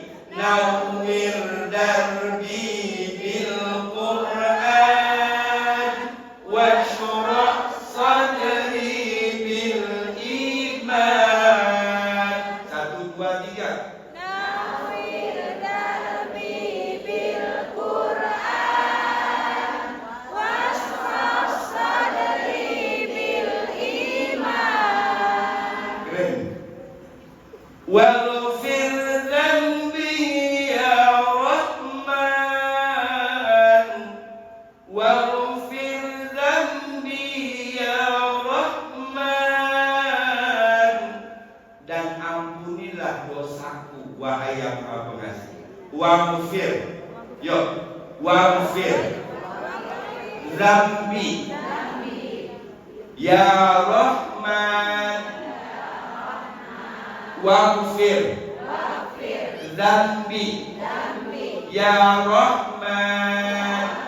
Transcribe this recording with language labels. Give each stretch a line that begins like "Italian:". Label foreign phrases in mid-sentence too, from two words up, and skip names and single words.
Arabic: نور دربي بالقرآن. واشرح صدري بالإيمان. 1, 2, 3. نور دربي بالقرآن. واشرح صدري بالإيمان. Keren. واغفر ذنبي يا رحمن. واغفر ذنبي يا رحمن.
Indonesian: Dan ampunilah dosaku, wahai yang Maha Pengasih.
Arabic: Waghfir. Yo, واغفر ذنبي يا رحمن. واغفر ذنبي يا رحمن.